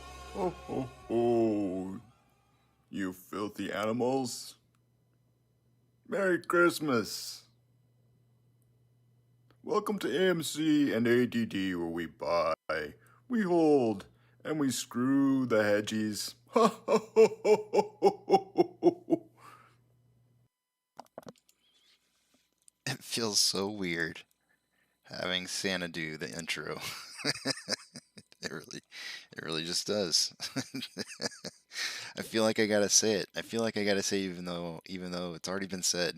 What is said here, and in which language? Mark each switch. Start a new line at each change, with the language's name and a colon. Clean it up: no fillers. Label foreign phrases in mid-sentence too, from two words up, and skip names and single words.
English: Ho ho ho, you filthy animals. Merry Christmas. Welcome to AMC and ADD, where we buy, we hold, and we screw the hedgies. Ha ha ho ho ho ho ho ho. It feels so weird having Santa do the intro. It really just does. I feel like I gotta say it. I feel like I gotta say even though it's already been said.